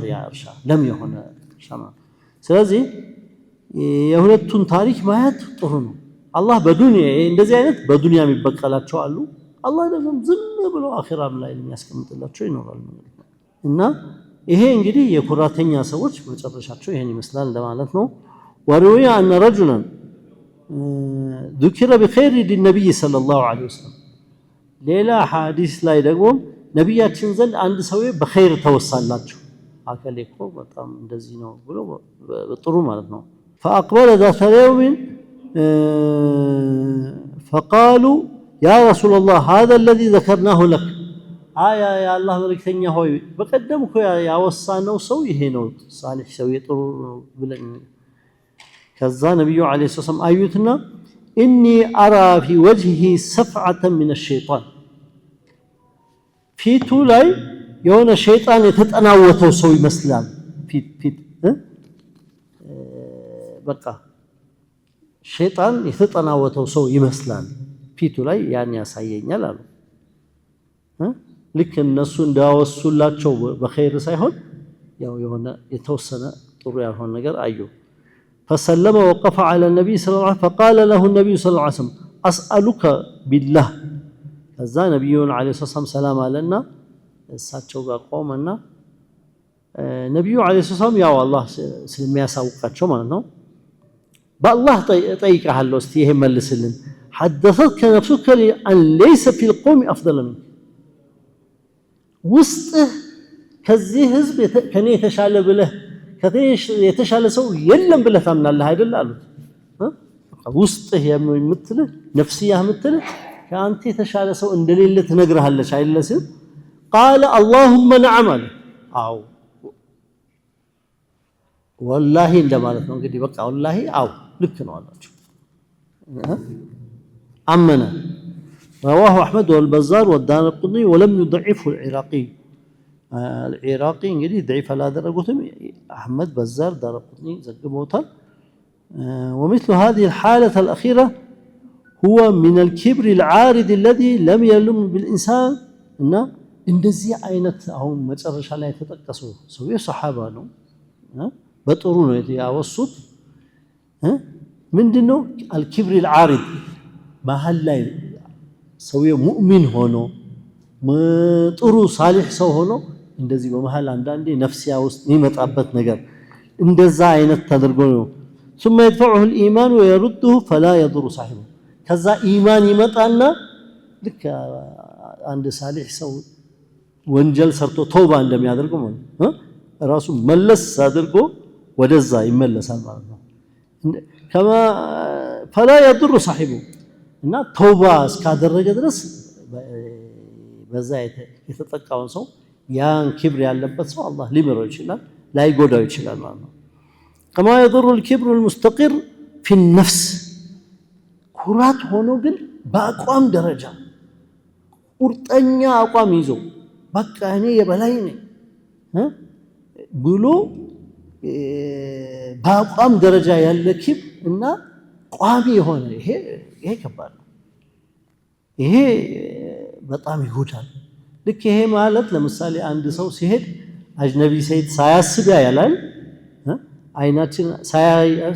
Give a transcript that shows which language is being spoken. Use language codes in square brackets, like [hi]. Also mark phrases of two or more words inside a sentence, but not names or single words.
[am] ያ እርሻ ለም የሆነ እርሻ ስለዚህ የሁለቱን ታሪክ ማየት ጥሩ ነው አላህ በዱንያ እንደዚህ አይነት በዱንያ የሚበቀላቸው አሉ አላህ ደግሞ ዝም ብሎ አኺራም ላይ የሚያስቀምጥላቸው ይኖራል እና ይሄ እንግዲህ የኩራተኛ ሰዎች መጨረሻቸው ይሄን ይመስላል ለማለት ነው [ar] وروي ان رجلا ذكر بخير النبي صلى الله عليه وسلم [am] ሌላ ሐዲስ ላይ ደግሞ ነብያችን ዘንድ አንድ ሰው በኸይር ተወሳላቸው አከሌኮ በጣም እንደዚህ ነው ብሎ ጥሩ ማለት ነው [ar] فاقبل ذات يوم فقالوا يا رسول الله هذا الذي ذكرناه لك يا الله [am] መልእክተኛ ሆይ በቀደምኩ ያወሳነው ሰው ይሄ ነው ሳሊህ ሰው ጥሩ ብለን ከዛ ነብዩ [ar] عليه السلام [am] አዩትና [ar] اني ارى في وجهه صفعه من الشيطان [am] ፊቱ ላይ የሆነ ሸይጣን የተጠናወተው ሰው ይመስላል ፊት በቃ ሸይጣን የተጠናወተው ሰው ይመስላል ፊቱ ላይ ያን ያሳየኛል አሉ ልክ እነሱ እንዳወሱላቸው በኸይር ሳይሆን ያው የሆነ የተወሰነ ጥሩ ያልሆነ ነገር አዩ [ar] فسلم ووقف على النبي صلى الله عليه وسلم فقال له النبي صلى الله عليه وسلم أسألك بالله كذا نبي عليه الصلاة والسلام سلام علينا [am] እሳቸው ጋር ቆመና ነብዩ [ar] عليه السلام [am] ያው አላህ ስለሚያሳውቃቸው ማለት ነው [ar] بالله [am] ጠይቀሃለሁ እስቲ ይሄ መልስልን [ar] حدثتك نفسك أن ليس في القوم أفضل منك [am] ውስጥህ ከዚህ ህዝብ ከኔ የተሻለ ብለህ የተሻለ ሰው የለም ብለህ ታምናለህ አይደል አሉት ውስጥህ የምትልህ ነፍስያህ የምትልህ ከአንተ የተሻለ ሰው እንደሌለ ትነግርሃለች አይደል [ar] قال اللهم نعم [am] አው والله እንደማለት ነው እንግዲህ በቃ والله አው ልክ ነው አላችሁ አመነ رواه [ar] أحمد والبزار والدارقطني ولم يضعفه العراقي العراقي እንግዲህ ضعيف አላደረጉትም أحمد بزار دارقطني ዘግበውታል ومثل هذه الحالة الأخيرة هو من الكبر العارض الذي لم يلم بالإنسان [am] እና እንደዚህ አይነት አሁን መጨረሻ ላይ ተጠቀሱ ሰው የሱሐባ ነው በጥሩ ነው ያወሱት ምንድነው [ar] الكبر العارض [am] መሃል ላይ ሰው ሙእሚን ሆኖ ጥሩ ሳሊህ ሰው ሆኖ እንደዚህ በመሃል አንዳንዴ ነፍሲያ ውስጥ የሚመጣበት ነገር እንደዛ አይነት ተደርጎ ነው [ar] ثم يدفعه الإيمان ويرده فلا يضر صاحبه [am] ከዛ ኢማን ይመጣና ልክ አንድ ሳሊህ ሰው ወንጀል ሰርቶ ተውባ እንደሚያደርገው ራሱ መለስ አድርጎ ወደዛ ይመለሳል ማለት ነው [ar] كما فلا يضر صاحبه [am] እና ተውባ እስካደረገ ድረስ በዛ የተጠቃውን ሰው ያን ክብር ያለበት ሰው አላህ ሊምረው ይችላል ላይጎዳው ይችላል ማለት ነው [ar] كما يضر الكبر المستقر في النفس [am] ኩራት ሆኖ ግን በአቋም ደረጃ ቁርጠኛ አቋም ይዞ በቃ እኔ የበላይ ነኝ ብሎ በአቋም ደረጃ ያለ ክብር እና ቋሚ የሆነ ይሄ ከባድ ነው ይሄ በጣም ይጎዳል ልክ ይሄ ማለት ለምሳሌ አንድ ሰው ሲሄድ አጅነቢ ሰይድ ሳያስብ ያያላል አይናችን ሳያይ